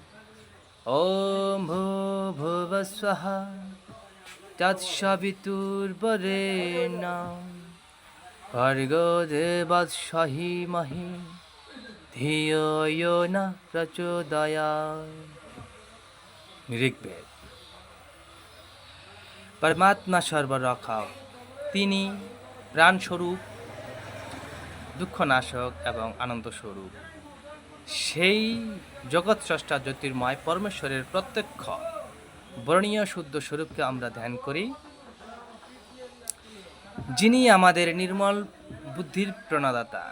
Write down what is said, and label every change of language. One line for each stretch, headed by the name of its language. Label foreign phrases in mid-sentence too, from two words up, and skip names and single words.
Sanskrit: ॐ भूर्भुवस्वः तत्सवितुर्वरेण्यं भर्गो देवस्य धीमहि धियो यो नः प्रचोदयात्।
Bangla: ঋগ্বেদ। परमात्मा সর্বরক্ষক, তিনি প্রাণস্বরূপ, দুঃখনাশক এবং আনন্দস্বরূপ। সেই জগৎস্রষ্টা জ্যোতির্ময় পরমেশ্বরের প্রত্যক্ষ বর্ণীয় শুদ্ধ স্বরূপকে আমরা ধ্যান করি, যিনি আমাদের নির্মল বুদ্ধির প্রণদাতা।